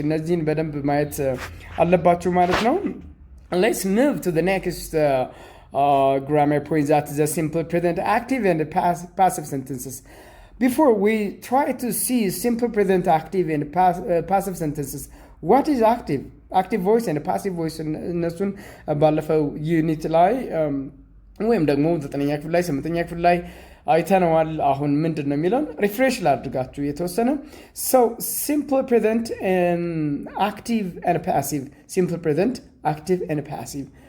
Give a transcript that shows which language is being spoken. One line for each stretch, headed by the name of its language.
Amharic: እነዚህን በደንብ ማየት አለባችሁ ማለት ነው።
English: Let's move to the next grammar point, that is the simple present active and the passive sentences. Before we try to see simple present active and passive sentences, what is active? Active voice and passive voice
Amharic: እነሱን ባለፈው ዩኒት ላይ ወይም ደግሞ 9ኛ ክፍል ላይ 8ኛ ክፍል ላይ አይተነዋል። አሁን ምንድን ነው የሚለውን ሪፍሬሽ ላድርጋችሁ የተወሰነ።
English: so simple present active and passive simple present active and passive